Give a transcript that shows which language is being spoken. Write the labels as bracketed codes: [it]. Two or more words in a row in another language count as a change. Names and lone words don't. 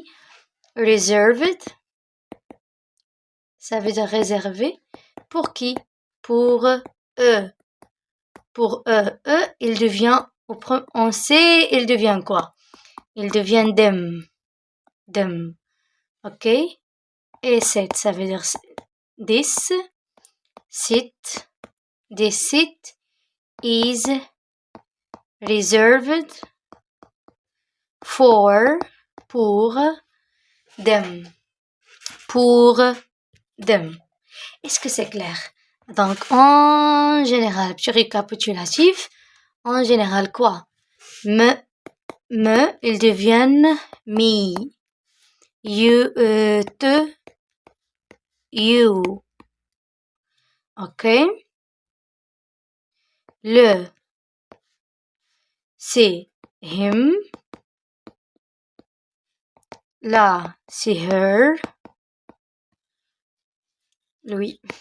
[fr] Reserved. Ça veut dire réservé. Pour qui? Pour eux. Pour eux. Il devient, on sait, il devient quoi? Il devient them. OK? Et cette, ça veut dire [en] this sit is reserved for, [fr] pour them. Est-ce que c'est clair? Donc, en général, petit récapitulatif, en général, quoi? Ils deviennent me. [en] You, te, you. [fr] OK? Le, c'est him. La, c'est her. Lui.